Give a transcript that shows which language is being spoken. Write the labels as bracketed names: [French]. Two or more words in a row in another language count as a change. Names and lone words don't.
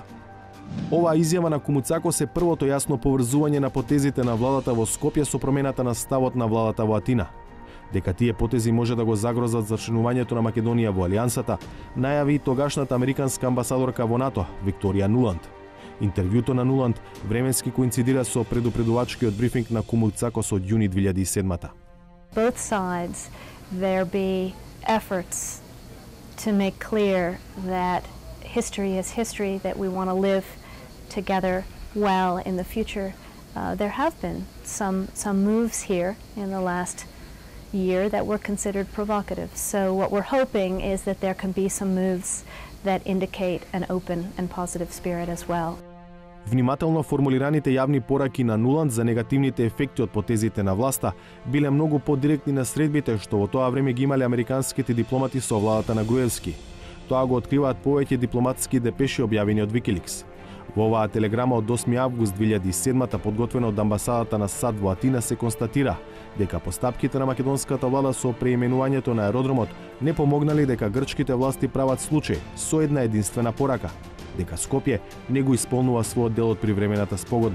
[Macedonian] Оваа изјава на Кумуцакос е првото јасно поврзување на потезите на владата во Скопје со промената на ставот на владата во Атина. Дека тие потези може да го загрозат зачленувањето на Македонија во Алијансата, најави и тогашната американска амбасадорка во НАТО, Викторија Нуланд. Интервјуто на Нуланд временски коинцидира со предупредувачкиот брифинг на Кумуцакос од јуни 2007. [English] Both sides there be efforts to make clear that history is history, that we want to live together well in the future. There have been some moves here in the last year that were considered provocative. So what we're hoping is that there can be some moves that indicate an open and positive spirit as well. [Macedonian] Внимателно формулираните јавни пораки на Нуланд за негативните ефекти од потезите на власта биле многу подиректни на средбите што во тоа време ги имале американските дипломати со владата на Груевски. Тоа го откриваат повеќе дипломатски депеши објавени од Wikileaks. Во оваа телеграма од 8 август 2007 подготвена од амбасадата на САД во Атина се констатира дека постапките на македонската влада со преименувањето на аеродромот не помогнали, дека грчките власти прават случај со една единствена порака, дека Скопје не го исполнува својот дел од привремената спогодба.